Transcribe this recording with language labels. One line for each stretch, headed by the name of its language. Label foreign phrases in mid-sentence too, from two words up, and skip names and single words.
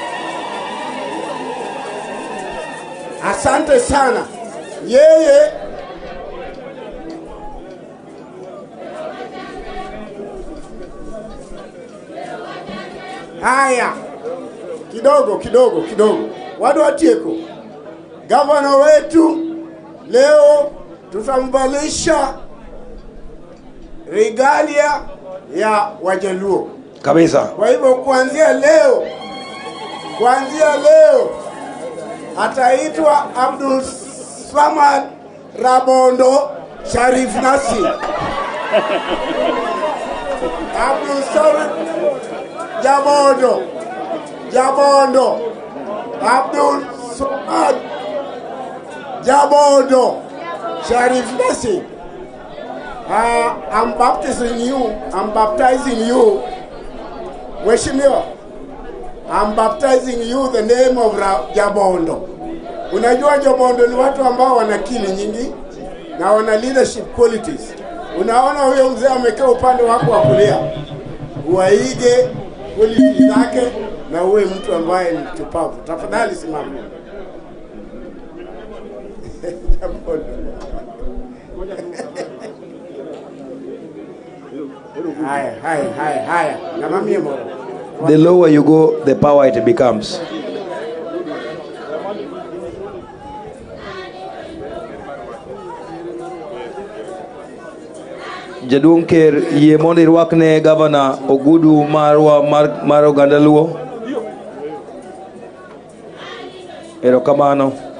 Swahili: Asante sana. Yeye haya kidogo
Luo (Kenya and Tanzania): wadu watieko.
Swahili: Gavana wetu leo tutambalisha regalia ya Wajaluo kabisa. Kwa hivyo kuanzia leo ataitwa Abdulswamad Rabondo Sharif Nassir. Abdulswamad Jabondo Abdulswamad Jabondo Sharif Nassir.
English: I'm baptizing you, Mheshimiwa. I'm baptizing you the name of Jabondo.
Swahili: Unajua Jabondo ni watu ambao wana akili nyingi na wana
English: leadership qualities.
Swahili: Unaona huyo mzee amekaa upande wako wa kulia, uwaige qualities zake na uwe mtu ambaye ni chupavu. Tafadhali simama. Jabondo. Haya.
English: The lower you go, the power it becomes.
Luo (Kenya and Tanzania): Jaduong Ker yie mondo irwakne Gavana Ogudu mar oganda Luo. Erokamano.